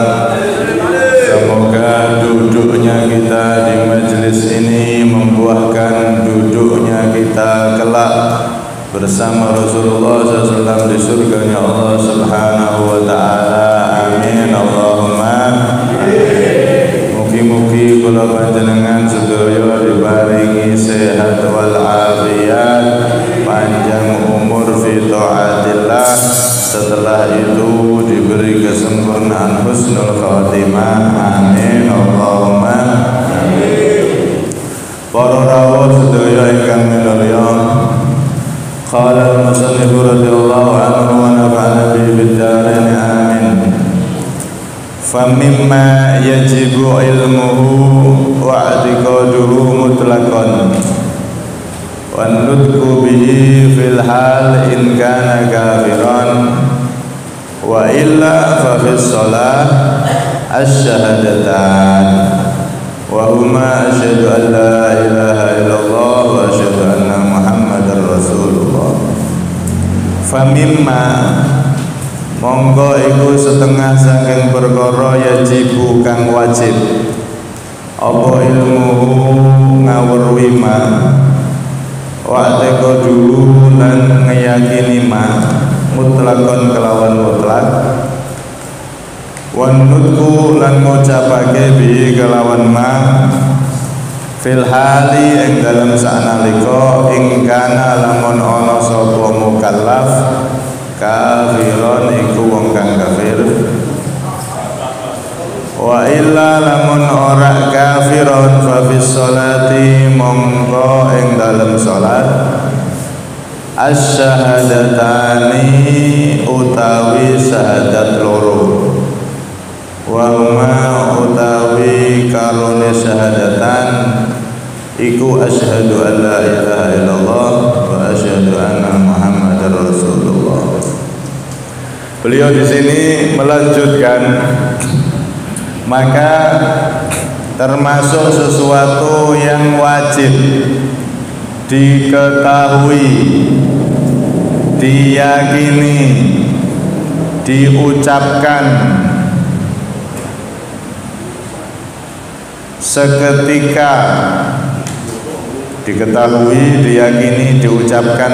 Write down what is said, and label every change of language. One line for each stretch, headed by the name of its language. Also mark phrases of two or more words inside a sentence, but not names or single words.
Indonesian: Semoga duduknya kita di majelis ini membuahkan duduknya kita kelak bersama Rasulullah SAW di surganya Allah
Arabic: سبحانه وتعالى. آمين اللهم آمين.
Javanese: Mugi-mugi kula panjenengan sedaya diparingi sehat wal afiat,
Indonesian: panjang umur
Arabic: في طاعة الله,
Indonesian: setelah itu diberi kesempurnaan
Arabic: حسن الخاتمة. آمين اللهم آمين.
Javanese: Para rawuh sedaya ingkang minulya,
Arabic: قال المصنف رضي الله عنه ونفعنا به في الدارين آمين. فمما يجب علمه واعتقاده مطلقا والنطق به في الحال إن كان كافرا وإلا ففي الصلاة الشهادتان وهما أشهد أن لا إله إلا الله وأشهد أن محمدا رسول الله.
Javanese: Famimma monggo iku setengah saking perkara yajibu kang wajib apa ilmu ngawruhi ma
Arabic: واعتقاد
Javanese: lan ngeyakini ma mutlakon kelawan mutlak
Arabic: والنطق
Javanese: lan ngucapake bi kelawan ma
Arabic: في الحال
Javanese: ing dalem sanalika ing kana lamun ana sapa mukallaf kafiron iku wong kang kafir
Arabic: وإلا
Javanese: lamun ora kafiron
Arabic: ففي الصلاة
Javanese: mongko ing dalem salat
Arabic: asyhadatani
Javanese: utawi syahadat loro
Arabic: وهما
Javanese: utawi karone
Arabic: syahadatan iku أشهد أن لا إله إلا الله وأشهد أن محمدا رسول الله.
Indonesian: Beliau di sini melanjutkan, maka termasuk sesuatu yang wajib diketahui, diyakini, diucapkan seketika, diketahui, diyakini, diucapkan